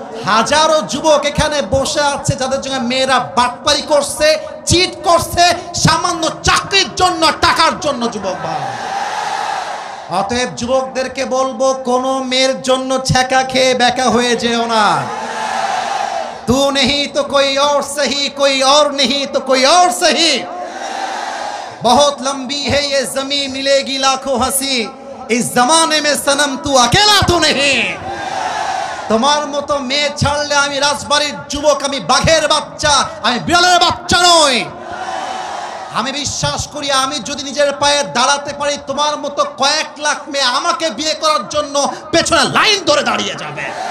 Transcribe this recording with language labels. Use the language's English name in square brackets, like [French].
[Bangla] হাজারো যুবক এখানে বসে আছে যাদের সঙ্গে মেয়েরা বাটপারি করছে, চিট করছে, সামান্য চাকরির জন্য, টাকার জন্য যুবক ভাই। অতএব যুবকদেরকে বলবো, কোনো মেয়ের জন্য ছ্যাঁকা খেয়ে বেকা হয়ে যেও না। [Hindi] तू नहीं तो कोई और सही, कोई और नहीं तो कोई और सही, बहुत लंबी है ये जमीन, मिलेगी लाखों हंसी, इस जमाने में सनम तू अकेला तो नहीं। [Bangla] তোমার মতো মেয়ে ছাড়লে আমি রাজবাড়ির যুবক, আমি বাঘের বাচ্চা, আমি বিড়ালের বাচ্চা নই। আমি বিশ্বাস করি, আমি যদি নিজের পায়ে দাঁড়াতে পারি, তোমার মতো কয়েক লাখ মেয়ে আমাকে বিয়ে করার জন্য পেছনে লাইন ধরে দাঁড়িয়ে যাবে।